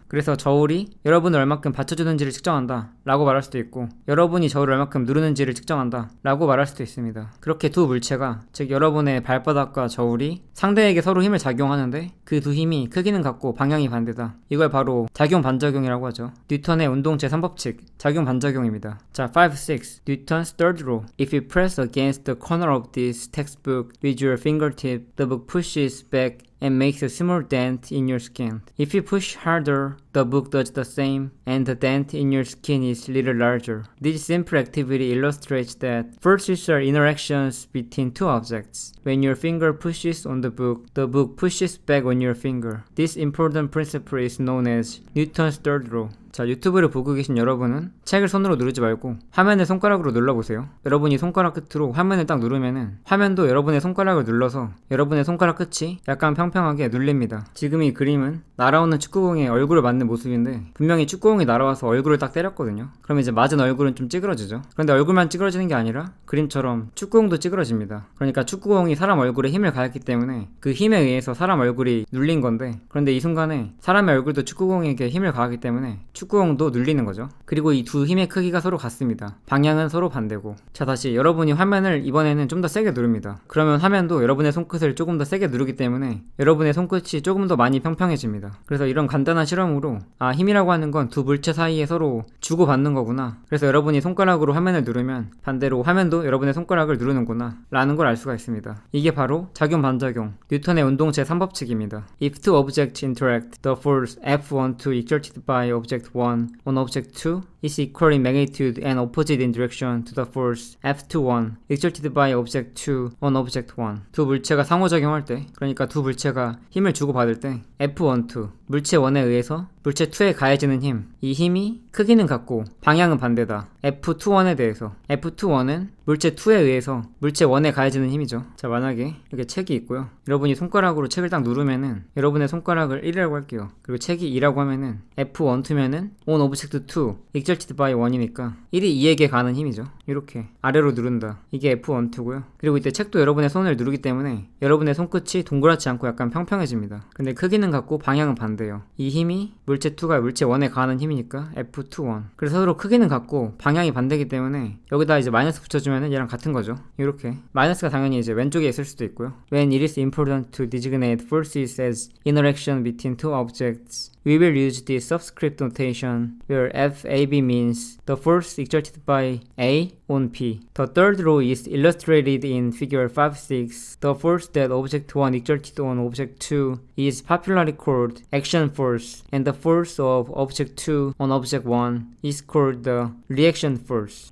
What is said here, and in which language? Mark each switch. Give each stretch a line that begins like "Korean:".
Korean: 그래서 저울이 여러분을 얼마큼 받쳐주는지를 측정한다 라고 말할 수도 있고, 여러분이 저울을 얼마큼 누르는지를 측정한다 라고 말할 수도 있습니다. 그렇게 두 물체가, 즉 여러분의 발바닥과 저울이 상대에게 서로 힘을 작용하는데 그 두 힘이 크기는 같고 방향이 반대다. 이걸 바로 작용 반작용이라고 하죠. 뉴턴의 운동 제3법칙, 작용 반작용입니다. 자,
English: 5, 6 Newton's third law. If you press against the corner of this textbook with your fingertip, the book pushes back and makes a small dent in your skin. If you push harder, the book does the same, and the dent in your skin is a little larger. This simple activity illustrates that forces are interactions between two objects. When your finger pushes on the book pushes back on your finger. This important principle is known as Newton's third law.
Korean: 자, 유튜브를 보고 계신 여러분은 책을 손으로 누르지 말고 화면을 손가락으로 눌러보세요. 여러분이 손가락 끝으로 화면을 딱 누르면은 화면도 여러분의 손가락을 눌러서 여러분의 손가락 끝이 약간 평평하게 눌립니다. 지금 이 그림은 날아오는 축구공에 얼굴을 맞는 모습인데, 분명히 축구공이 날아와서 얼굴을 딱 때렸거든요. 그럼 이제 맞은 얼굴은 좀 찌그러지죠. 그런데 얼굴만 찌그러지는 게 아니라 그림처럼 축구공도 찌그러집니다. 그러니까 축구공이 사람 얼굴에 힘을 가했기 때문에 그 힘에 의해서 사람 얼굴이 눌린 건데, 그런데 이 순간에 사람의 얼굴도 축구공에게 힘을 가하기 때문에 축구공도 눌리는 거죠. 그리고 이 두 힘의 크기가 서로 같습니다. 방향은 서로 반대고. 자, 다시 여러분이 화면을 이번에는 좀 더 세게 누릅니다. 그러면 화면도 여러분의 손끝을 조금 더 세게 누르기 때문에 여러분의 손끝이 조금 더 많이 평평해집니다. 그래서 이런 간단한 실험으로 힘이라고 하는 건 두 물체 사이에 서로 주고받는 거구나, 그래서 여러분이 손가락으로 화면을 누르면 반대로 화면도 여러분의 손가락을 누르는구나 라는 걸 알 수가 있습니다. 이게 바로 작용 반작용, 뉴턴의 운동 제3법칙입니다.
English: If two objects interact, the force F12 exerted by object 1 on object 2 is equal in magnitude and opposite in direction to the force F21 exerted by object 2 on object 1.
Korean: 두 물체가 상호작용할 때, 그러니까 두 물체가 힘을 주고받을 때 F12, 물체 1에 의해서 물체 2에 가해지는 힘, 이 힘이 크기는 같고 방향은 반대다. F21에 대해서 F21은 물체 2에 의해서 물체 1에 가해지는 힘이죠. 자, 만약에 이렇게 책이 있고요. 여러분이 손가락으로 책을 딱 누르면은 여러분의 손가락을 1이라고 할게요. 그리고 책이 2라고 하면은 F12면은
English: on object 2 exerted by 1
Korean: 이니까 1이 2에게 가는 힘이죠. 이렇게 아래로 누른다. 이게 F12고요. 그리고 이때 책도 여러분의 손을 누르기 때문에 여러분의 손끝이 동그랗지 않고 약간 평평해집니다. 근데 크기는 같고 방향은 반대예요. 이 힘이 물체 2가 물체 1에 가는 힘이니까 F21. 그래서 서로 크기는 같고 방향이 반대이기 때문에 여기다 이제 마이너스 붙여주면은 얘랑 같은 거죠. 이렇게 마이너스가 당연히 이제 왼쪽에 있을 수도 있고요.
English: When it is important to designate forces as interaction between two objects, we will use the subscript notation where FAB means the force exerted by A on P. The third row is illustrated in figure 5-6. The force that object 1 exerted on object 2 is popularly called action force, and the force of object 2 on object 1 is called the reaction force.